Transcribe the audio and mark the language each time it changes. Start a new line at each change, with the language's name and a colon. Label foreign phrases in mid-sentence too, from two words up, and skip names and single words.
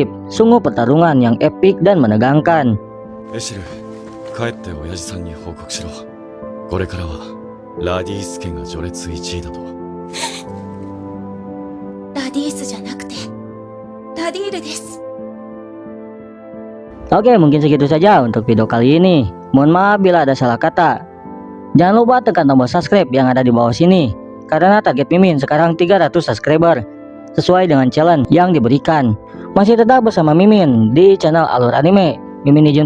Indonesian: Sungguh pertarungan yang epik dan menegangkan.
Japanese: エシル、帰って親父さんに報告しろ。これからはラディース家が序列1位だと。ラディースじゃなくてラディールです。
Indonesian: Oke, mungkin segitu saja untuk video kali ini. Mohon maaf bila ada salah kata. Jangan lupa tekan tombol subscribe yang ada di bawah sini, karena target Mimin sekarang 300 subscriber, sesuai dengan challenge yang diberikan. Masih tetap bersama Mimin di channel Alur Anime.